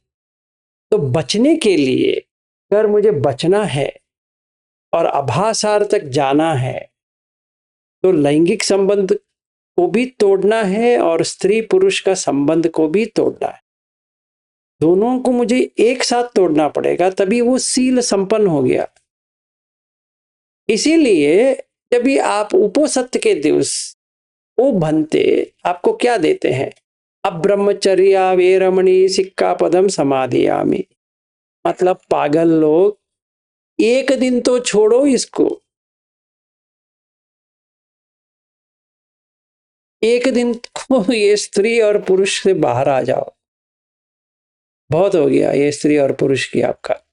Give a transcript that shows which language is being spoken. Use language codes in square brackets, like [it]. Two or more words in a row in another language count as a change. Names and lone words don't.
[hi] तो बचने के लिए, अगर मुझे बचना है और आभासार तक जाना है, तो लैंगिक संबंध को भी तोड़ना है और स्त्री पुरुष का संबंध को भी तोड़ना है। दोनों को मुझे एक साथ तोड़ना पड़ेगा, तभी वो शील संपन्न हो गया। इसीलिए जब भी आप उपोसत्य के दिवस वो बनते, आपको क्या देते हैं? [pi] अब ब्रह्मचर्या वेरमणि सिक्कापदम समाधियामि। [hi] मतलब पागल लोग, एक दिन तो छोड़ो इसको, एक दिन को ये स्त्री और पुरुष से बाहर आ जाओ। बहुत हो गया ये स्त्री और पुरुष की आपका।